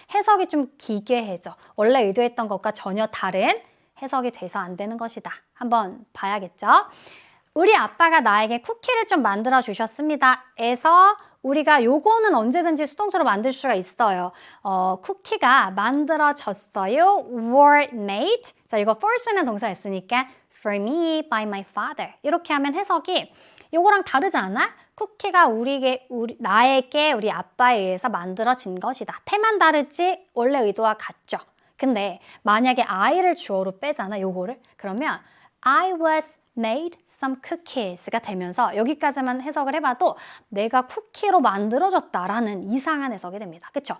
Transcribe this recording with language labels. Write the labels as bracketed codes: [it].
[ko] 해석이 좀 기괴해져. 원래 의도했던 것과 전혀 다른 해석이 돼서 안 되는 것이다. 한번 봐야겠죠? 우리 아빠가 나에게 쿠키를 좀 만들어 주셨습니다. 에서 우리가 요거는 언제든지 수동태로 만들 수가 있어요. 쿠키가 만들어졌어요. were made. 자, 이거 for 쓰는 동사 있으니까 [en] for me by my father. [ko] 이렇게 하면 해석이 요거랑 다르지 않아? 쿠키가 나에게 우리 아빠에 의해서 만들어진 것이다. 태만 다르지 원래 의도와 같죠. 근데 만약에 I를 주어로 빼잖아, 요거를. 그러면 [en] I was made some cookies [ko] 가 되면서 여기까지만 해석을 해봐도 내가 쿠키로 만들어졌다라는 이상한 해석이 됩니다. 그쵸?